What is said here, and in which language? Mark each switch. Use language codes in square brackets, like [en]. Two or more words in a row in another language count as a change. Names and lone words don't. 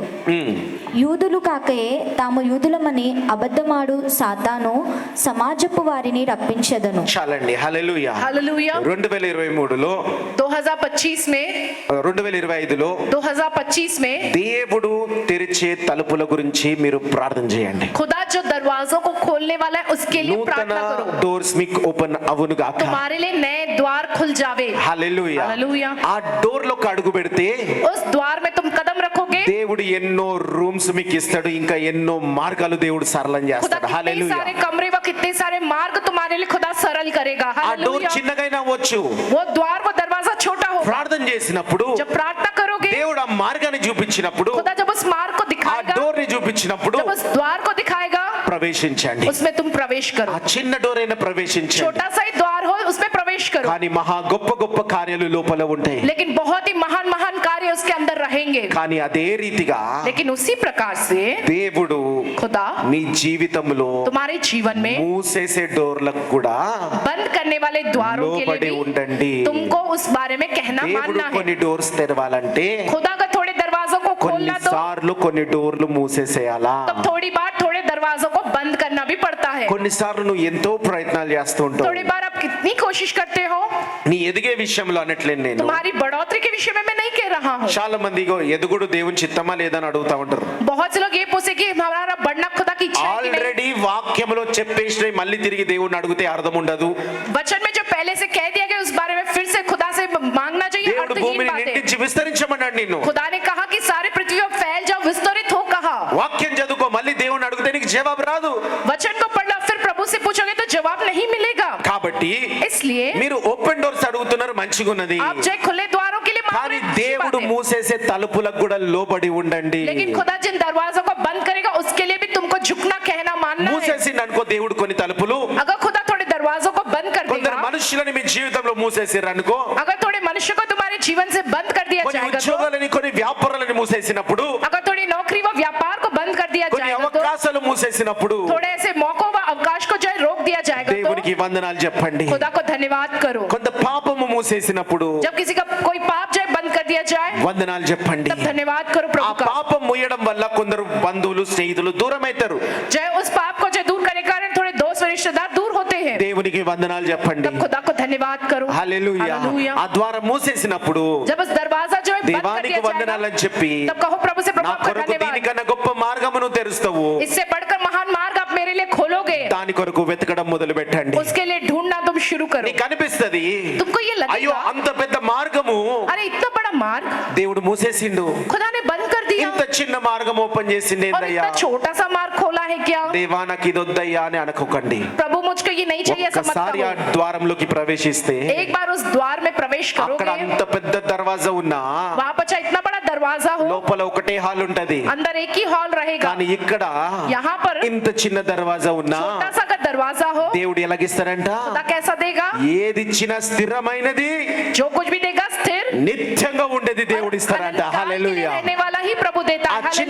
[te] యూదులు కాకయే తాము యూదులమని అబద్ధమాడు సాతాను సమాజపు వారిని రప్పించెదను. చాలండి. హల్లెలూయా. [hi] हालेलुया। [te] 2023లో [hi] 2025 में [te] 2025లో [hi] 2025 में [te] దేవుడు తెరిచే తలుపుల గురించి మీరు ప్రార్థన చేయండి. [hi] खुदा जो दरवाजों को खोलने वाला है उसके लिए [te] నూతన [hi] प्रार्थना करो। [te] డోర్స్ మీకు ఓపెన్ అవును గాక. [hi] तुम्हारे लिए नए द्वार खुल जावे। [te] హల్లెలూయా. [hi] हालेलुया। [te] ఆ డోర్ లోకి అడుగు పెడితే [hi] उस द्वार में तुम कदम रखोगे, [te] దేవుడు ఎన్నో రూమ్స్ మీకు ఇస్తాడు, ఇంకా ఎన్నో మార్గాలు దేవుడు సరళం [hi] खुदा [te] చేస్తాడు. [hi] कितने [te] హల్లెలూయా. [hi] सारे कमरे व कितने सारे मार्ग तुम्हारे लिए खुदा सरल करेगा। [te] ఆ డోర్ [hi] हालेलुया। [te] చిన్నగైనా అవ్వచ్చు. [hi] वो द्वार वो दरवाजा छोटा हो, [te] ప్రార్థన చేసినప్పుడు [hi] जब प्रार्थना करोगे [te] దేవుడు ఆ మార్గాన్ని చూపించినప్పుడు, [hi] खुदा जब उस मार्ग को [te] ఆ [hi] दिखाएगा, [te] డోర్ ని చూపించినప్పుడు [hi] जब उस द्वार को दिखाएगा [te] ప్రవేశించండి. [hi] उसमें तुम प्रवेश [te] ఆ [hi] करो। [te] చిన్న డోర్ అయినా ప్రవేశించండి. [hi] छोटा सा ही द्वार हो उसमें प्रवेश करो, [te] కానీ మహా గొప్ప గొప్ప కార్యాలు లోపల ఉంటాయి. [hi] लेकिन बहुत ही महान महान कार्य उसके अंदर रहेंगे। [te] కానీ అదే రీతిగా [hi] लेकिन उसी प्रकार से [te] దేవుడు [hi] खुदा [te] నీ జీవితంలో [hi] तुम्हारे जीवन में [te] మూసేసే డోర్లకు కూడా [hi] बंद करने वाले द्वारों के [te] లోబడి [hi] लिए भी [te] ఉండండి. [hi] तुमको उस बारे में कहना [te] దేవుడు [hi] मानना है। [te] కొన్ని డోర్స్ తెరవాలంటే [hi] खुदा का थोड़े दरवाजों को खोलना तो [te] కొన్నిసార్లు కొన్ని డోర్లు మూసేసేయాలా. [hi] तब थोड़ी बार थोड़े दरवाजों को बंद करना भी पड़ता है। [te] కొన్నిసార్లు నువ్వు ఎంతో ప్రయత్నాలు చేస్తూ ఉంటావు. [hi] थोड़ी बार आप कितनी कोशिश करते हो, [te] నీ ఎదిగే విషయంలో అనట్లేదు నేను. [hi] तुम्हारी बढ़ोतरी के विषय में मैं नहीं कह रहा हूँ। [te] చాలా మంది ఇగో ఎదుగుడు దేవుని చిత్తమా లేదని అడుగుతా ఉంటారు. [hi] बहुत से लोग ये पूछे कि हमारा बढ़ना खुदा की इच्छा है कि नहीं। [te] ఆల్రెడీ వాక్యంలో చెప్పేసి మళ్ళీ తిరిగి దేవుడిని అడిగితే అర్థం ఉండదు. [hi] वचन में जो पहले से कह दिया गया उस बारे में फिर से खुदा से मांगना चाहिए। [te] దేవుడు [hi] अर्थहीन [te] భూమిని [hi] बातें। [te] నిండించి విస్తరించమన్నాడు నిన్ను. [hi] खुदा ने कहा कि सारी पृथ्वी पर फैल जाओ, विस्तरित हो कहा। [te] వాక్యం చదువుకో, మళ్ళీ దేవుడిని అడిగితే నీకు జవాబు రాదు. [hi] वचन को पढ़ लो, फिर प्रभु से पूछोगे तो जवाब नहीं मिलेगा। [te] కాబట్టి [hi] इसलिए [te] మీరు [en] open doors [te] అడుగుతున్నారు, మంచిగా ఉన్నది. [hi] आप जो खुले द्वारों के लिए मांग [te] కానీ [hi] रहे हैं, अच्छी [te] దేవుడు [hi] बात है। [te] మూసేసే తలుపులకు కూడా లోబడి ఉండండి. [hi] लेकिन खुदा जिन दरवाजों को बंद करेगा उसके लिए भी तुमको झुकना कहना मानना है। [te] మూసేసిండు అనుకో దేవుడు కొన్ని తలుపులు, [hi] अगर खुदा थोड़े दरवाजों को बंद कर [te] కొందరు [hi] देगा, [te] మనుషులని మీ జీవితంలో మూసేసిర్రు అనుకో, [hi] अगर थोड़े मनुष्य को तुम्हारे जीवन से बंद कर दिया [te] కొన్ని [hi] जाएगा तो, [te] ఉద్యోగాలని కొన్ని వ్యాపారాలని మూసేసినప్పుడు, [hi] अगर थोड़ी नौकरी व व्यापार को बंद कर दिया [te] కొన్ని [hi] जाएगा तो, [te] అవకాశాలు మూసేసినప్పుడు [hi] थोड़े ऐसे मौकों व अवकाश को जो है रोक दिया जाएगा [te] దేవునికి [hi] तो [te] వందనాలు చెప్పండి. [hi] खुदा को धन्यवाद करो। [te] కొంత పాపము మూసేసినప్పుడు [hi] जब किसी का कोई पाप जो है बंद कर दिया जाए [te] వందనాలు చెప్పండి. [hi] तब धन्यवाद करो [te] ఆ [hi] प्रभु का। [te] పాపం ముయ్యడం వల్ల కొందరు బంధువులు స్నేహితులు దూరం అవుతారు. [hi] जो है उस पाप को जो दूर करने के कारण थोड़े दोस्त व रिश्तेदार दूर होते हैं। [te] దేవునికి వందనాలు చెప్పండి. [hi] तब खुदा को धन्यवाद करो। [te] హల్లెలూయా. [hi] हालेलुया। [te] ఆ ద్వారం మూసేసినప్పుడు [hi] जब उस दरवाजा जो है बंद कर [te] దేవానికి [hi] दिया [te] వందనాలు [hi] जाएगा [te] అని చెప్పి [hi] तब कहो प्रभु से, प्रभु [te] నా [hi] आपका [te] కొరకు [hi] धन्यवाद, [te] దీనికన్నా గొప్ప మార్గమును తెరుస్తావు. [hi] इससे बढ़कर महान मार्ग आप मेरे लिए खोलोगे। [te] దాని కొరకు వెతకడం మొదలు పెట్టండి. [hi] उसके लिए ढूंढना तुम शुरू करो। [te] నీకు అనిపిస్తది, [hi] तुमको ये [te] అయ్యో [hi] लगेगा, [te] అంత పెద్ద మార్గము [hi] अरे इतना बड़ा मार्ग [te] దేవుడు మూసేసిండు, [hi] खुदा ने बंद कर दिया [te] ఇంత చిన్న మార్గం ఓపెన్ చేసిండు [hi] और [te] ఏందయ్యా. [hi] इतना छोटा सा मार्ग खोला है क्या। [te] దేవా నాకు ఇది వద్దయ్యా అని అనుకోకండి. [hi] प्रभु मुझको ये नहीं चाहिए, ऐसा मत [te] ఒక్కసారి ఆ [hi] कहो। [te] ద్వారంలోకి ప్రవేశిస్తే [hi] एक बार उस द्वार में प्रवेश [te] అక్కడ [hi] करोगे, [te] అంత పెద్ద దర్వాజా ఉన్నా [hi] वहां पर चाहे इतना बड़ा दरवाजा हो, [te] లోపల ఒకటే హాల్ ఉంటది. [hi] अंदर एक ही हॉल रहेगा। [te] కానీ ఇక్కడ [hi] यहाँ पर [te] ఇంత చిన్న దర్వాజా ఉన్నా [hi] छोटा सा अगर दरवाजा हो, [te] దేవుడు ఎలాగిస్తారంట, [hi] खुदा कैसा देगा, [te] ఏదిచ్చినా స్థిరమైనది [hi] जो कुछ भी देगा स्थिर [te] నిత్యంగా ఉండేది దేవుడు ఇస్తారంట. [hi] अनंत काल के लिए [te] హల్లెలూయా. [hi] रहने वाला ही प्रभु देता [te] ఆ [hi] है। [te] చిన్న